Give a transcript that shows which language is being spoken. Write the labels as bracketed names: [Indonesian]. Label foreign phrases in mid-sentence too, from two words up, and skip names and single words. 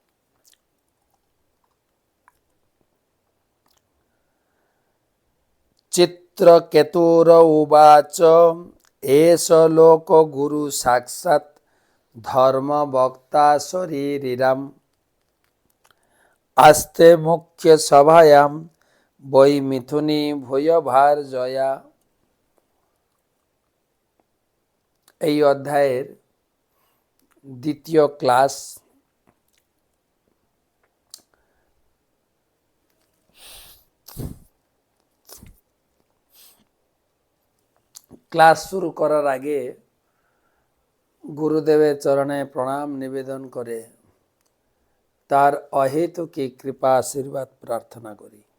[Sanskrit] चित्रकेतुर उवाच एष लोक गुरु साक्षात् धर्म वक्ता शरीरिराम आस्ते मुख्य सभायां বৈ মিথুনী ভূয় ভার জয়া। [Bangla] এই অধ্যায়ের দ্বিতীয় ক্লাস। ক্লাস শুরু করার আগে গুরুদেবের চরণে প্রণাম নিবেদন করে তার অহেতুকী কৃপা আশীর্বাদ প্রার্থনা করি।